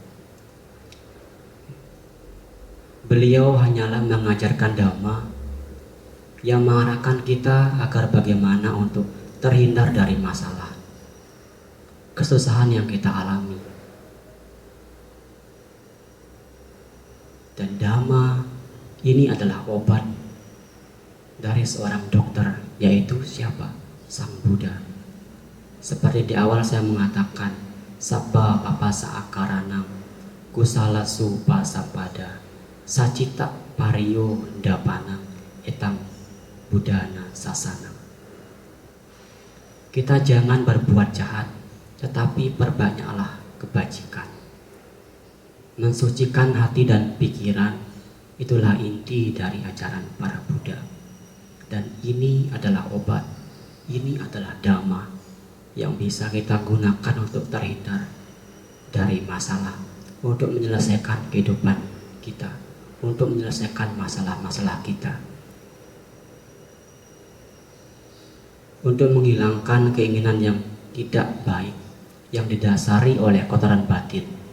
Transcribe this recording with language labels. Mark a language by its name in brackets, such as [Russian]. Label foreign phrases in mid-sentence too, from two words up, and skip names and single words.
[Indonesian] Beliau hanyalah mengajarkan Dhamma yang mengarahkan kita agar bagaimana untuk terhindar dari masalah, kesusahan yang kita alami. Dan Dhamma ini adalah obat dari seorang dokter, yaitu siapa? Sang Buddha. Seperti di awal saya mengatakan, [Pali] sabba papasa akaranam kusala supasapada sacita pariyo dapanam etam budana sasana. [Indonesian] Kita jangan berbuat jahat, tetapi perbanyaklah kebajikan. Mensucikan hati dan pikiran, itulah inti dari ajaran para Buddha. Dan ini adalah obat, ini adalah Dhamma yang bisa kita gunakan untuk terhindar dari masalah, untuk menyelesaikan kehidupan kita, untuk menyelesaikan masalah-masalah kita, untuk menghilangkan keinginan yang tidak baik yang didasari oleh kotoran batin.